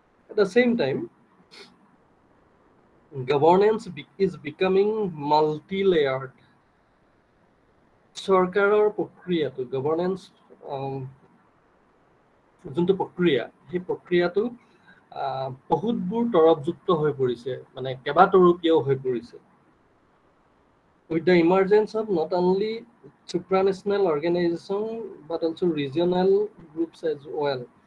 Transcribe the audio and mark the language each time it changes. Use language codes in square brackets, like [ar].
[en] At the same time, governance is becoming multi-layered. [as] চৰকাৰৰ প্ৰক্ৰিয়াটো, governance যোনটো প্ৰক্ৰিয়া, সেই প্ৰক্ৰিয়াটো বহুতবোৰ তৰপযুক্ত হৈ পৰিছে, মানে কেইবাতৰপীয়াও হৈ পৰিছে। [en] With the emergence of not only supranational organization but also regional groups as well.